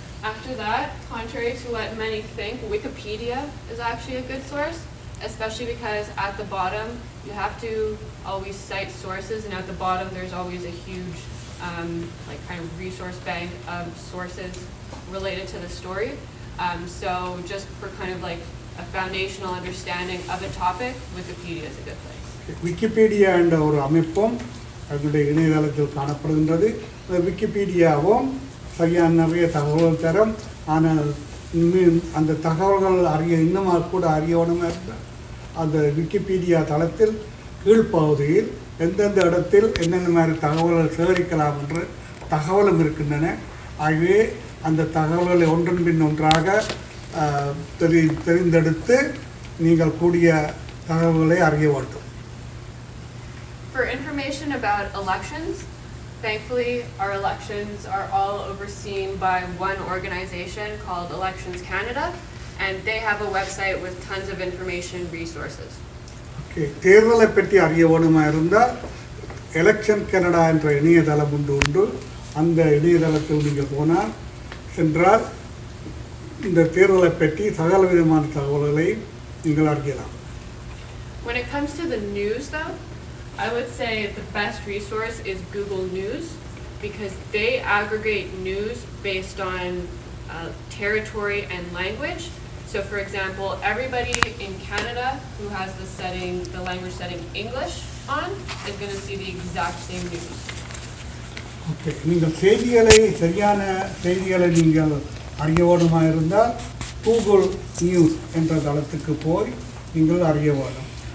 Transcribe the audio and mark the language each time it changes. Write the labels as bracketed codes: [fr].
[en] After that, contrary to what many think, Wikipedia is actually a good source, especially because at the bottom you have to always cite sources, and at the bottom there's always a huge like kind of resource bank of sources related to the story. So just for kind of like a foundational understanding of a topic, Wikipedia is a good place. [ta] Wikipedia என்ற ஒரு அமைப்பும் அதனுடைய இணையதளத்தில் காணப்படுகின்றது. அந்த விக்கிபீடியாவும் சரியான நிறைய தகவல்கள் தரும். ஆனால் அந்த தகவல்கள் இன்னும் கூட அறியணுமா இருந்தால் அந்த விக்கிபீடியா தளத்தில் கீழ்ப்பகுதியில் எந்தெந்த இடத்தில் என்னென்ன மாதிரி தகவல்கள் சேகரிக்கலாம் என்று தகவலும் இருக்கின்றன. ஆகவே அந்த தகவல்களை ஒன்றன் பின் ஒன்றாக தெரிந்தெடுத்து நீங்கள் கூடிய தகவல்களை அறிய வேண்டும். [en] For information about elections, thankfully our elections are all overseen by one organization called Elections Canada, and they have a website with tons of information resources. [ta] Okay, தேர்தலை பற்றி அறிய வேண்டுமா இருந்தால் எலெக்ஷன் கனடா என்ற இணையதளம் உண்டு. அந்த இணையதளத்தில் நீங்கள் போனால் சென்றால் இந்த தேர்தலை பற்றி சகல விதமான தகவல்களை நீங்கள் அறியலாம். [en] When it comes to the news though, I would say the best resource is Google News, because they aggregate news based on territory and language. So for example, everybody in Canada who has the language setting English on is going to see the exact same news. [ta] Okay, நீங்கள் சரியான செய்திகளை நீங்கள் அறிய வேண்டுமா இருந்தால் Google news என்ற தளத்துக்கு போய் நீங்கள் அறிய வேண்டும்.